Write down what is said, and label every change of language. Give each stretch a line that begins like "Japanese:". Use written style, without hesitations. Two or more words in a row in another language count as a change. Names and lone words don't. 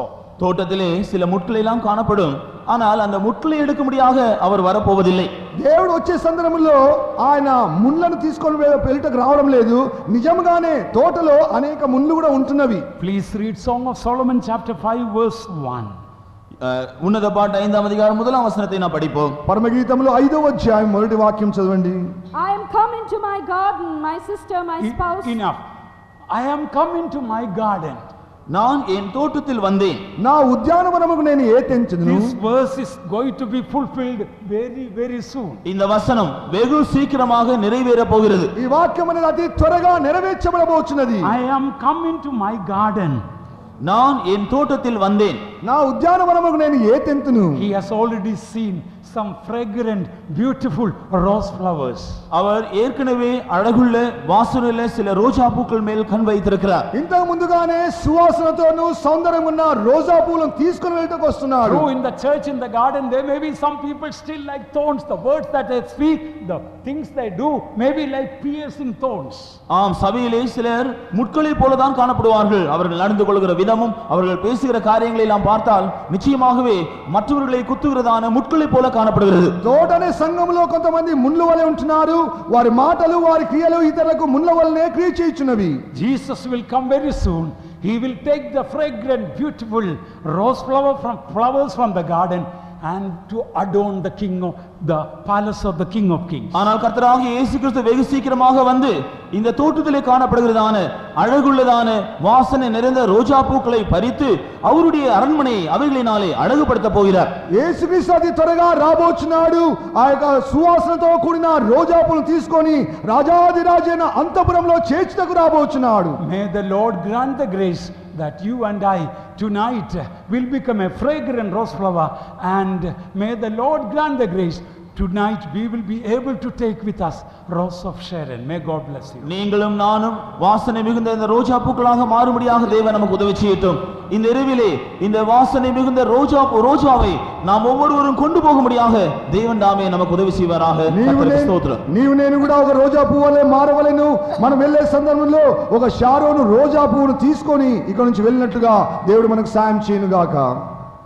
Tamil: தோட்டத்திலே சில முட்கள் எல்லாம் காணப்படும். ஆனால் அந்த முட்களை எடுக்கும்படியாக அவர் வரப்போவதில்லை.
Telugu: దేవుడు వచ్చే సందర్భంలో ఆయన ముళ్ళను తీసుకొని వెళ్ళటకు రావడం లేదు. నిజంగానే తోటలో అనేక ముళ్ళు కూడా ఉంటున్నవి.
English: Please read Song of Solomon chapter 5 verse 1.
Tamil: உன்னத பாட்டு 5ஆம் அதிகாரம் 1ஆம் வசனத்தை நாம் படிப்போம்.
Telugu: పరమగీతంలో 5వ అధ్యాయం మొదటి వాక్యం చదవండి.
English: I am come into my garden, my sister, my spouse. Enough. I am come into my garden.
Tamil: நான் என் தோட்டத்தில் வந்தேன்.
Telugu: నా ఉద్యానవనముకు నేను ఏ తెంచెదను.
English: This verse is going to be fulfilled very very soon.
Tamil: இந்த வசனம் வெகு சீக்கிரமாக நிறைவேற போகிறது.
Telugu: ఈ వాక్యం అనేది అతి త్వరగా నెరవేర్చబడబోచున్నది.
English: I am come into my garden.
Tamil: நான் என் தோட்டத்தில் வந்தேன்.
Telugu: నా ఉద్యానవనముకు నేను ఏ తెంతును.
English: He has already seen some fragrant beautiful rose flowers.
Tamil: அவர் ஏற்கனவே அழகுள்ள வாசனையுள்ள சில ரோஜா பூக்கள் மேல் கண் வைத்திருக்கிறார்.
Telugu: ఇంతకు ముందుగానే సువాసనతోను సౌందర్యం ఉన్న రోజా పూలను తీసుకొని వెళ్ళటకు వస్తున్నాడు.
English: True, in the church, in the garden, there may be some people still like thorns. The words that they speak, the things they do, may be like piercing thorns.
Tamil: ஆம், சபையிலே சிலர் முட்களை போலதான் காணப்படுவார்கள். அவர்கள் நடந்து கொள்கிற விதமும் அவர்கள் பேசுகிற காரியங்களை எல்லாம் பார்த்தால் நிச்சயமாகவே மற்றவர்களை குத்துகிறதான முட்களை போல காணப்படுகிறது.
Telugu: తోటనే సంఘములో కొంతమంది ముళ్ళు వలె ఉంటున్నారు. వారి మాటలు వారి క్రియలు ఇతరులకు ముళ్ళ వలనే క్రియ చేయుచున్నవి.
English: Jesus will come very soon. He will take the fragrant beautiful rose flowers from the garden and to adorn the king of the palace of the King of Kings.
Tamil: ஆனால் கர்த்தராகிய இயேசு கிறிஸ்து வெகு சீக்கிரமாக வந்து இந்த தோட்டத்திலே காணப்படுகிறதான அழகுள்ளதான வாசனை நிறைந்த ரோஜா பூக்களை பறித்து அவருடைய அரண்மனையை அவைகளினாலே அழகுபடுத்த போகிறார்.
Telugu: యేసుక్రీస్తు అతి త్వరగా రాబోచున్నాడు. ఆ యొక్క సువాసనతో కూడిన రోజా పూలను తీసుకొని రాజాదిరాజైన అంతఃపురంలో చేర్చుటకు రాబోచున్నాడు.
English: May the Lord grant the grace that you and I tonight will become a fragrant rose flower, and may the Lord grant the grace tonight we will be able to take with us Rose of Sharon. May God bless you.
Tamil: நீங்களும் நானும் வாசனை மிகுந்த இந்த ரோஜா பூக்களாக மாறும்படியாக தேவன் நமக்கு உதவி செய்யட்டும். இந்த இரவிலே இந்த வாசனை மிகுந்த ரோஜாவை நாம் ஒவ்வொருவரும் கொண்டு போகும்படியாக தேவன் தாமே நமக்கு உதவி செய்வாராக. கர்த்தருக்கு ஸ்தோத்திரம்.
Telugu: నీవు నేను కూడా ఒక రోజా పువ్వు వలె మారవలెను. మనం వెళ్ళే సందర్భంలో ఒక షారోను రోజా పువ్వును తీసుకొని ఇక్కడ నుంచి వెళ్ళినట్లుగా దేవుడు మనకు సాయం చేయను గాక.